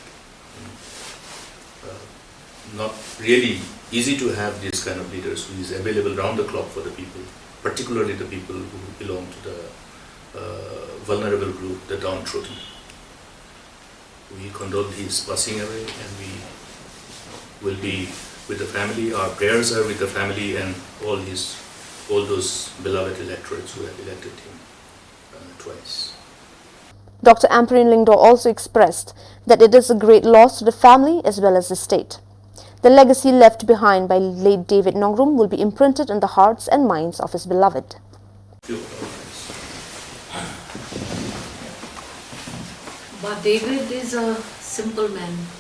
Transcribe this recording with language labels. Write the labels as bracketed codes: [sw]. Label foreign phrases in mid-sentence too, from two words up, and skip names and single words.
[en] Not really easy to have these kind of leaders who is available round the clock for the people, particularly the people who belong to the vulnerable group, the downtrodden. We condole his passing away, and we will be with the family. Our prayers are with the family and all those beloved electorates who have elected him twice. Dr. Amperine Lingdo also expressed that it is a great loss to the family as well as the state. The legacy left behind by late David Nongrum will be imprinted in the hearts and minds of his beloved. But David is a simple man.